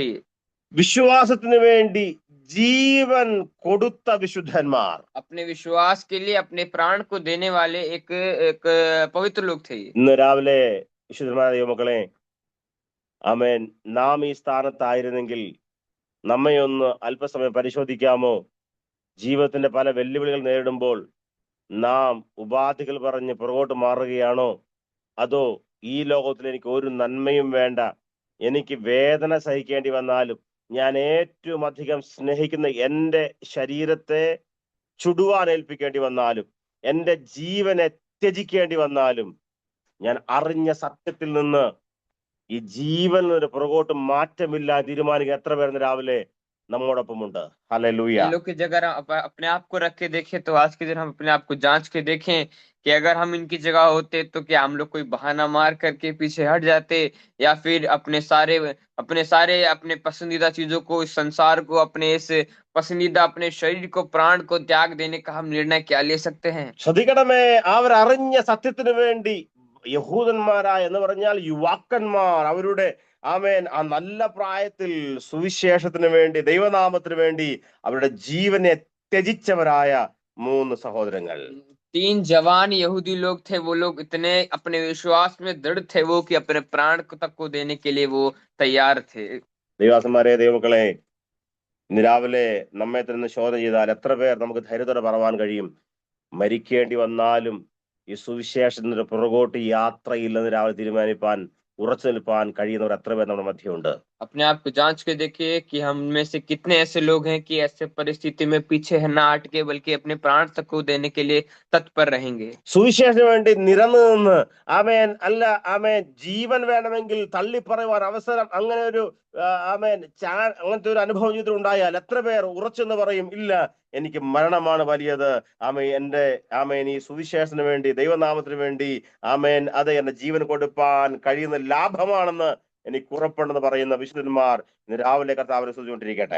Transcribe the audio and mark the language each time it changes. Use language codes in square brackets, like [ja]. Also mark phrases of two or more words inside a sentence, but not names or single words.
[ml] വിശ്വാസത്തിന് വേണ്ടി ജീവൻ കൊടുത്ത വിശുദ്ധന്മാർ, [hi] अपने विश्वास के लिए अपने प्राण को देने वाले एक पवित्र लोग थे। [ml] ഇന്ന് രാവിലെ വിശുദ്ധന്മാരായ ദൈവമക്കളെ, ആമേൻ, നാം ഈ സ്ഥാനത്തായിരുന്നെങ്കിൽ നമ്മയൊന്ന് അല്പസമയം പരിശോധിക്കാമോ? ജീവിതത്തിന്റെ പല വെല്ലുവിളികൾ നേരിടുമ്പോൾ നാം ഉപാധികൾ പറഞ്ഞ് പുറകോട്ട് മാറുകയാണോ? അതോ ഈ ലോകത്തിൽ എനിക്ക് ഒരു നന്മയും വേണ്ട, എനിക്ക് വേദന സഹിക്കേണ്ടി വന്നാലും, ഞാൻ ഏറ്റവും അധികം സ്നേഹിക്കുന്ന എൻ്റെ ശരീരത്തെ ചുടുവാൻ ഏൽപ്പിക്കേണ്ടി വന്നാലും, എൻ്റെ ജീവനെ ത്യജിക്കേണ്ടി വന്നാലും, ഞാൻ അറിഞ്ഞ സത്യത്തിൽ നിന്ന് ഈ ജീവനിൽ നിന്ന് പുറകോട്ട് മാറ്റമില്ല തീരുമാനിക്കുക എത്ര പേരുന്ന് രാവിലെ നമ്മോടൊപ്പമുണ്ട്? ഹല്ലേലൂയ. [hi] इन लोग की जगह अपने आप को रख के देखें तो आज के दिन हम अपने आप को जांच के देखें कि अगर हम इनकी जगह होते तो क्या हम लोग कोई बहाना मार करके पीछे हट जाते, या फिर अपने पसंदीदा चीजों को, इस संसार को, अपने इस पसंदीदा अपने शरीर को, प्राण को त्याग देने का हम निर्णय क्या ले सकते हैं? [ml] ശ്രദ്ധിക്കണമേ, അവർ അറിഞ്ഞ സത്യത്തിന് വേണ്ടി യഹൂദന്മാരായ എന്ന് പറഞ്ഞാൽ യുവാക്കന്മാർ അവരുടെ ആമേൻ ആ നല്ല പ്രായത്തിൽ സുവിശേഷത്തിന് വേണ്ടി, ദൈവനാമത്തിന് വേണ്ടി അവരുടെ ജീവനെ ത്യജിച്ചവരായ 3 സഹോദരങ്ങൾ. [hi] 3 जवान यहूदी लोग थे, वो लोग इतने अपने विश्वास में दृढ़ थे वो कि अपने प्राण को तक को देने के लिए वो तैयार थे. [ml] ദൈവദാസന്മാരെ, ദൈവമക്കളെ, ഇന്ന് രാവിലെ നമ്മെ തന്നെ ശോധന ചെയ്താൽ എത്ര പേർ നമുക്ക് ധൈര്യത്തോടെ പറവാൻ കഴിയും, മരിക്കേണ്ടി വന്നാലും ഈ സുവിശേഷത്തിന്റെ പുറകോട്ട് യാത്രയില്ലെന്ന് രാവിലെ തീരുമാനിപ്പാൻ, ഉറച്ചു നിൽപ്പാൻ കഴിയുന്നവർ എത്ര പേർ നമ്മുടെ മധ്യമുണ്ട്? [hi] अपने आप को जांच के देखिए कि हम में से कितने ऐसे लोग हैं कि ऐसे परिस्थिति में पीछे न हटके बल्कि अपने प्राण तक को देने के लिए तत्पर रहेंगे. [ml] സുവിശേഷത്തിന് വേണ്ടി നിലനിന്ന് ആമേൻ അല്ല ആമേൻ ജീവൻ വേണമെങ്കിൽ തള്ളിപ്പറയുവാൻ അവസരം, അങ്ങനെ ഒരു ആമേൻ അങ്ങനത്തെ ഒരു അനുഭവം ജീവിതത്തിൽ ഉണ്ടായാൽ എത്ര പേർ ഉറച്ചെന്ന് പറയും, ഇല്ല, എനിക്ക് മരണമാണ് വലിയത്, ആമേൻ ഈ സുവിശേഷത്തിന് വേണ്ടി, ദൈവനാമത്തിന് വേണ്ടി ആമേൻ അത് എന്റെ ജീവൻ കൊടുപ്പാൻ കഴിയുന്ന ലാഭമാണെന്ന് എനിക്ക് ഉറപ്പുണ്ടെന്ന് പറയുന്ന വിശുദ്ധന്മാർ ഇന്ന് രാവിലെ കർത്താവിനെ സ്തുതിച്ചുകൊണ്ടിരിക്കട്ടെ.